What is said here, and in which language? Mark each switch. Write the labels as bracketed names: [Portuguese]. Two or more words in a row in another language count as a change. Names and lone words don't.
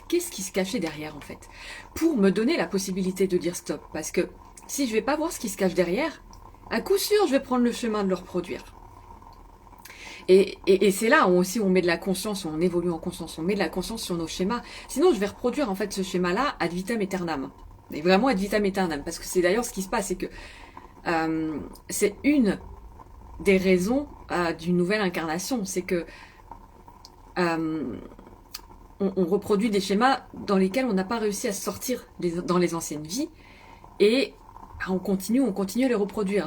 [French] Qu'est-ce qui se cachait derrière, en fait? Pour me donner la possibilité de dire stop. Parce que si je vais pas voir ce qui se cache derrière, à coup sûr, je vais prendre le chemin de le reproduire. Et c'est là où aussi on met de la conscience, on évolue en conscience, on met de la conscience sur nos schémas. Sinon, je vais reproduire en fait ce schéma-là [Latin] ad vitam aeternam. [French] Et vraiment [Latin] ad vitam aeternam. [French] Parce que c'est d'ailleurs ce qui se passe, c'est que c'est une des raisons d'une nouvelle incarnation. C'est que on reproduit des schémas dans lesquels on n'a pas réussi à sortir dans les anciennes vies. Et on continue à les reproduire.